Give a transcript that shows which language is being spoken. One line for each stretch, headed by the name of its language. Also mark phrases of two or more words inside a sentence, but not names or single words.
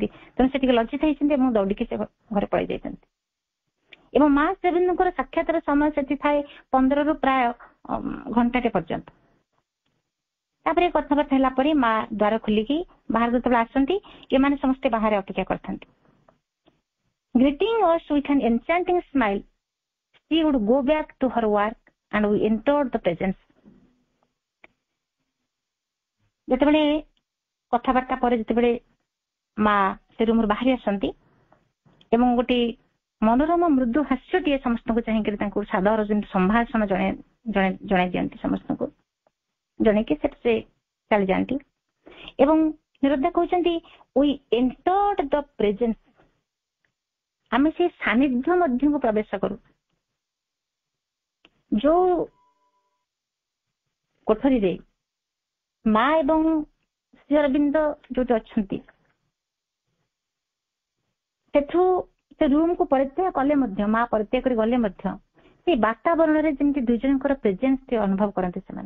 Odia: ତେଣୁ ସେ ଟିକେ ଲଜ୍ଜିତ ହେଇଛନ୍ତି ଏବଂ ଦୌଡ଼ିକି ସେ ଘରେ ପଳେଇ ଯାଇଛନ୍ତି। ଏବଂ ମା ଶ୍ରୀ ଅରବିନ୍ଦଙ୍କର ସାକ୍ଷାତର ସମୟ ସେଠି ଥାଏ 15ରୁ ପ୍ରାୟ ଘଣ୍ଟାଟେ ପର୍ଯ୍ୟନ୍ତ। ତାପରେ କଥାବାର୍ତ୍ତା ହେଲା ପରେ ମା ଦ୍ୱାର ଖୋଲିକି ବାହାରକୁ ଯେତେବେଳେ ଆସନ୍ତି, ଏମାନେ ସମସ୍ତେ ବାହାରେ ଅପେକ୍ଷା କରିଥାନ୍ତି।
English: Greeting us with an enchanting smile, she would go back to her work and we entered the presence.
Odia: ଯେତେବେଳେ କଥାବାର୍ତ୍ତା ପରେ ଯେତେବେଳେ ମା ସେ ରୁମରୁ ବାହାରି ଆସନ୍ତି ଏବଂ ଗୋଟେ ମନୋରମ ମୃଦୁ ହାସ୍ୟଟିଏ ସମସ୍ତଙ୍କୁ ଚାହିଁକରି ତାଙ୍କୁ ସାଦର ଯେମିତି ସମ୍ଭାଷଣ ଜଣାଇ ଦିଅନ୍ତି, ସମସ୍ତଙ୍କୁ ଜଣେଇକି ସେଠି ସେ ଚାଲିଯାଆନ୍ତି। ଏବଂ ନିରଦା କହୁଛନ୍ତି,
English: we entered the presence,
Odia: ଆମେ ସେ ସାନ୍ନିଧ୍ୟ ମଧ୍ୟକୁ ପ୍ରବେଶ କରୁ। ଯୋଉ କୋଠରୀରେ ମା ଏବଂ ଶ୍ରୀ ଅରବିନ୍ଦ ଯୋଉଠି ଅଛନ୍ତି, ସେଠୁ ସେ ରୁମକୁ ପରିତ୍ୟାଗ କଲେ ମଧ୍ୟ, ମା ପରିତ୍ୟାଗ କରି ଗଲେ ମଧ୍ୟ ସେ ବାତାବରଣରେ ଯେମିତି ଦୁଇ ଜଣଙ୍କର ପ୍ରେଜେନ୍ସ ଅନୁଭବ କରନ୍ତି ସେମାନେ।